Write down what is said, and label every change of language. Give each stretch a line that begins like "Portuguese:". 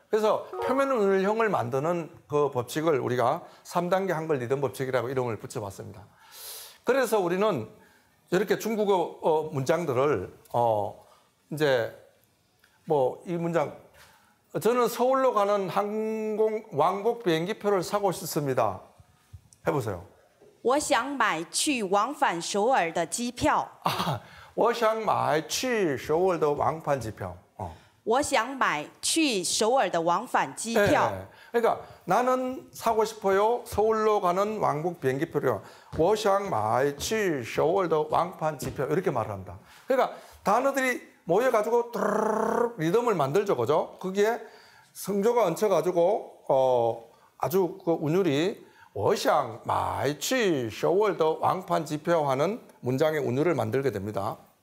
Korean: 그래서 표면 운율형을 만드는 그 법칙을 우리가 3단계 한글 리듬 법칙이라고 이름을 붙여봤습니다. 그래서 우리는 이렇게 중국어 문장들을 이제 뭐 이 문장 저는 서울로 가는 왕복 비행기표를 사고 싶습니다. 해보세요.
Chinese: 我想买去往返首尔的机票。我想买去首尔的往返机票. 我想买去首尔的往返机票。
Korean: 그러니까 나는 사고 싶어요. 서울로 가는 왕복 비행기표요.
Chinese: 我想买去首尔的往返机票.
Korean: 이렇게 말을 합니다. 그러니까 단어들이 모여가지고 리듬을 만들죠, 그죠? 거기에 성조가 얹혀가지고 아주 그 운율이
Chinese: 我想买去首尔的往返机票
Korean: 하는 문장의 운율을 만들게 됩니다.